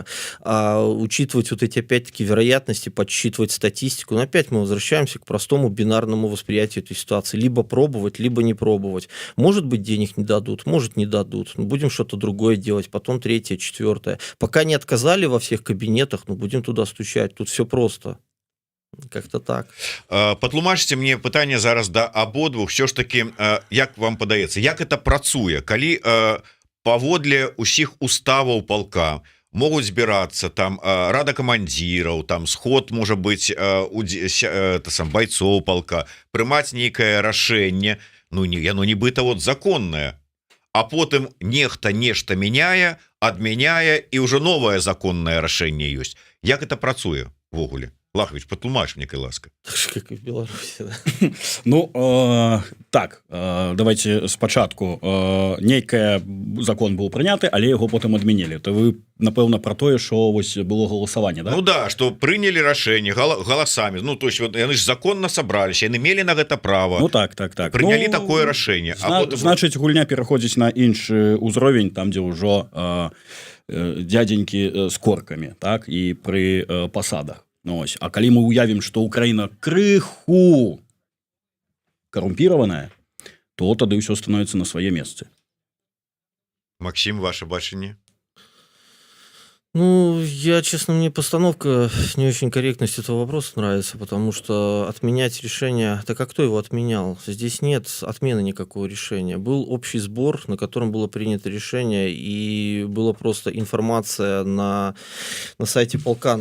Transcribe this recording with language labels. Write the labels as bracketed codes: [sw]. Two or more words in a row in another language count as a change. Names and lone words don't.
[ru] А учитывать вот эти, опять-таки, вероятности, подсчитывать статистику, но опять мы возвращаемся к простому бинарному восприятию этой ситуации. Либо пробовать, либо не пробовать. Может быть, денег не дадут, может, не дадут. Будем что-то другое делать, потом третье, четвертое. Пока не отказали во всех кабинетах, но будем туда стучать. Тут все просто. Как-то так. [be] Патлумачце мне пытанне зараз да абодвух, все ж таки, як вам падаецца, як это працуе, калі паводле усіх уставаў палка могуць збірацца там рада камандзіраў, там сход можа быць сам байцоў палка, прымаць нейкае рашэнне, ну яно нібыта вот законнае, а потым нехта нешта мяняе, адмяняе, і ўжо новае законнае рашэнне ёсць. Як это працуе ввогуле? Лахович, патлумач мне, кай ласка. [ru] Как и в Беларуси, да? [be] Ну, так, давайте спачатку. Нейкая закон быў прыняты, але яго потым адмянілі. То вы, напэўна, пра тое, што вось было галасаванне, да? Ну да, што прынялі рашэнне галасамі. Ну, [ru] то есть, [be] вот, яны ж законна сабраліся, яны мелі на гэта права. Ну, так. Прынялі такое рашэнне. Значыць, гульня пераходзіць на іншы ўзровень, там, дзе ўжо дядзенькі з коркамі, так, і пры пасадах. Ну, ось. А калі мы уявім, што Украіна крыху карумпіраваная, то тады ўсё становіцца на свае месцы. Максим, ваше бачанне? [ru] Ну, честно, мне постановка не очень корректность этого вопроса нравится, потому что отменять решение... Так а кто его отменял? Здесь нет отмены никакого решения. Был общий сбор, на котором было принято решение, и была просто информация на сайте полка.